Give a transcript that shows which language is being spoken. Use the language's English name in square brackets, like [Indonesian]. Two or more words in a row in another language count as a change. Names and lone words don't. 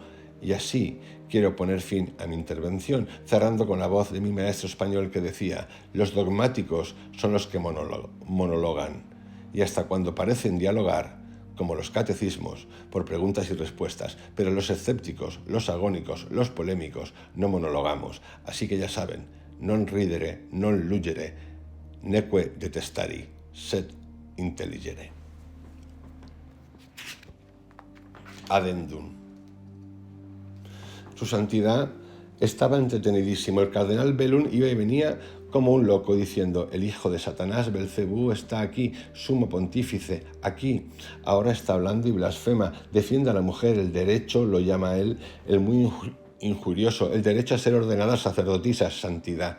[Spanish] Y así quiero poner fin a mi intervención, cerrando con la voz de mi maestro español que decía: los dogmáticos son los que monologan, y hasta cuando parecen dialogar, como los catecismos, por preguntas y respuestas, pero los escépticos, los agónicos, los polémicos, no monologamos. Así que ya saben, [Latin] non ridere, non lugere, neque detestari, sed intelligere. [Spanish] Addendum. Su santidad estaba entretenidísimo. El cardenal Bellum iba y venía como un loco diciendo: el hijo de Satanás, Belcebú, está aquí, sumo pontífice, aquí. Ahora está hablando y blasfema. Defiende a la mujer, el derecho, lo llama él, el muy injurioso, el derecho a ser ordenadas sacerdotisas, santidad.